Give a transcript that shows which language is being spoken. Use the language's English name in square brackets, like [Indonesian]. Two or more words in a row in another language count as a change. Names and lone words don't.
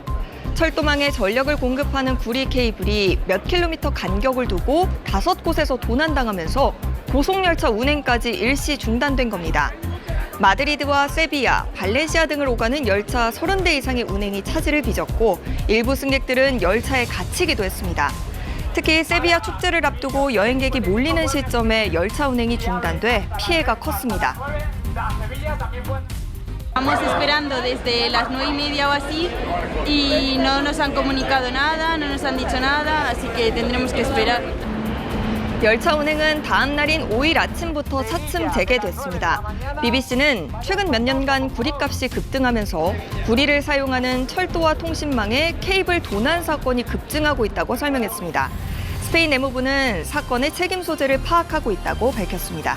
[Korean] 철도망에 전력을 공급하는 구리 케이블이 몇 킬로미터 간격을 두고 5곳에서 도난당하면서 고속열차 운행까지 일시 중단된 겁니다. 마드리드와 세비야, 발렌시아 등을 오가는 열차 30대 이상의 운행이 차질을 빚었고 일부 승객들은 열차에 갇히기도 했습니다. 특히 세비야 축제를 앞두고 여행객이 몰리는 시점에 열차 운행이 중단돼 피해가 컸습니다. [Spanish] Estamos esperando desde las 9:30 o así y no nos han comunicado nada, no nos han dicho nada, así que tendremos que esperar. [Korean] 열차 운행은 다음 날인 5일 아침부터 차츰 재개됐습니다. BBC는 최근 몇 년간 구리값이 급등하면서 구리를 사용하는 철도와 통신망에 케이블 도난 사건이 급증하고 있다고 설명했습니다. 스페인 내무부는 사건의 책임 소재를 파악하고 있다고 밝혔습니다.